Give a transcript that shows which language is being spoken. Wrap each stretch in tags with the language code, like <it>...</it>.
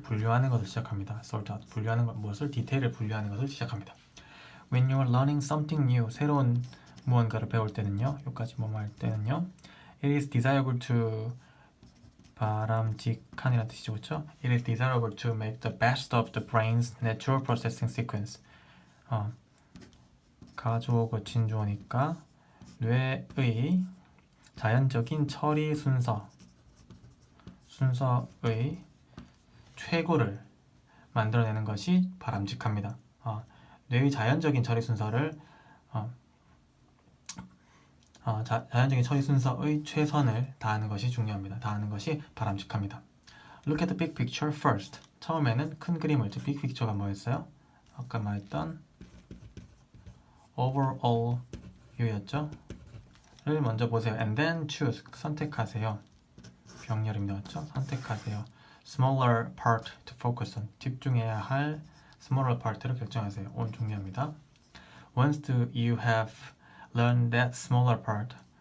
<ko>분류하는 것을 시작합니다.</ko> <en>sort out.</en> <ko>분류하는 것, 무엇을? 디테일을 분류하는 것을 시작합니다.</ko> <en>When you are learning something new,</en> <ko>새로운 무언가를 배울 때는요, 여기까지 뭐 할 때는요,</ko> <en>it is desirable to</en> <ko>바람직한이라는 뜻이죠, 그렇죠?</ko> <en>It is desirable to make the best of the brain's natural processing sequence.</en> <ko>가주어 거친 주어니까 뇌의 자연적인 처리 순서의 최고를 만들어내는 것이 바람직합니다. 뇌의 자연적인 처리 순서를 자연적인 처리 순서의 최선을 다하는 것이 중요합니다. 다하는 것이 바람직합니다.</ko> <en>Look at the big picture first.</en> <ko>처음에는 큰 그림을, 즉 big picture가 뭐였어요? 아까 말했던 overall view였죠? 를 먼저 보세요.</ko> <en>And then choose.</en> <ko>선택하세요. 병렬입니다. 그렇죠? 선택하세요.</ko> <en>Smaller part to focus on.</en> <ko>집중해야 할 smaller part를 결정하세요. 오늘 중요합니다.</ko> <en>Once you have learned that smaller part.</en>